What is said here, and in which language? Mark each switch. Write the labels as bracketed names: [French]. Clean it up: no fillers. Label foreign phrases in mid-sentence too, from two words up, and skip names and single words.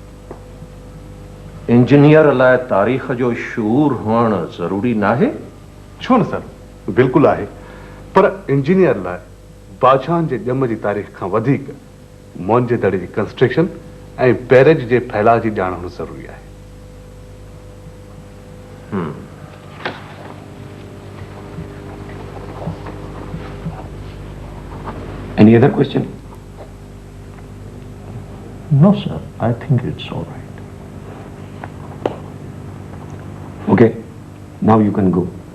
[Sindhi] इंजीनियर लाइ तारीख़ जो शूर हुअणु ज़रूरी नाहे? छो न सर, बिल्कुलु आहे, पर इंजीनियर लाइ बादशाहनि जे ॼम जी तारीख़ खां वधीक मोहन जे दड़े जी कंस्ट्रक्शन ऐं बैरेज जे फैलाव जी ॼाण हुअणु ज़रूरी आहे। [English] Any other question? No, sir. I think it's all right. Okay, now you can go.